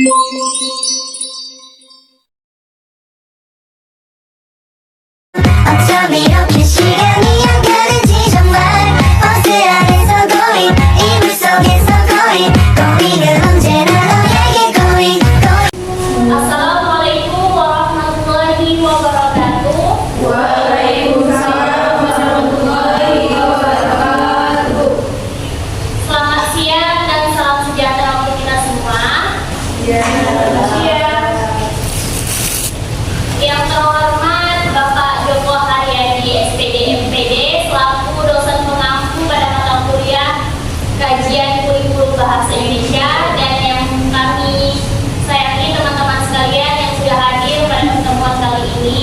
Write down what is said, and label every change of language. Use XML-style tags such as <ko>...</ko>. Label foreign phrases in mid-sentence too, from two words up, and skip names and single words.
<ko>어쩜 이렇게 시간이 안 가는지 정말 버스 안에서 고이 이불 속에서 고이 고이는 언제나 너에게 고이</ko> <ar>السلام عليكم ورحمة الله وبركاته. وعليكم السلام ورحمة الله وبركاته.</ar> <id>Selamat siang dan salam sejahtera untuk kita semua. Yang terhormat Bapak Joko Haryadi, SPD MPD, selaku dosen pengampu pada mata kuliah Kajian Kurikulum Bahasa Indonesia, dan yang kami sayangi teman-teman sekalian yang sudah hadir pada pertemuan kali ini.</id>